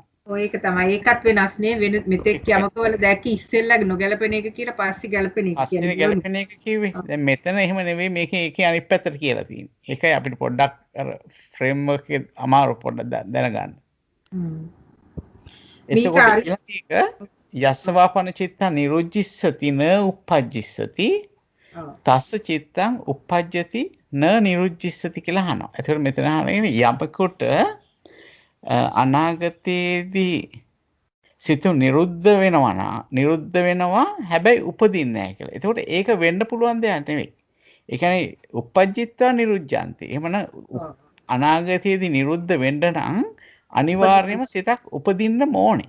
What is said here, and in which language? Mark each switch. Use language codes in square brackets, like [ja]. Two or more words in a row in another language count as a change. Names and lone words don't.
[si] ඔය ඒක තමයි ඒකත් වෙනස් නේ වෙන මෙතෙක් යමකවල දැක්ක ඉස්සෙල්ලා නොගැලපෙන එක කියලා පස්සේ ගැලපෙන එක කියන්නේ. පස්සේ ගැලපෙන එක කිව්වේ. දැන් මෙතන එහෙම නෙවෙයි මේකේ ඒකේ අනිත් පැත්තට කියලා තියෙන්නේ. ඒකයි අපිට පොඩ්ඩක් අර ෆ්‍රේම් වර්ක් එකේ අමාරු පොඩ්ඩක් දැනගන්න. එතකොට ඒක [pi] යස්සවාපන චිත්ත නිරුජ්ජිස්සති න උපජ්ජිස්සති තස්ස චිත්තං උපජ්ජති න නිරුජ්ජිස්සති [si] කියලා අහනවා. එතකොට මෙතන අහන්නේ යමකට අනාගතයේදී සිත නිරුද්ධ වෙනවා හැබැයි උපදින්නේ නැහැ කියලා. එතකොට ඒක වෙන්න පුළුවන් දෙයක් නෙවෙයි. ඒ කියන්නේ [pi] උපජ්ජිත්වා නිරුද්ධාන්ති. [si] එහෙමනම් අනාගතයේදී නිරුද්ධ වෙන්න නම් අනිවාර්යයෙන්ම සිතක් උපදින්න ඕනේ.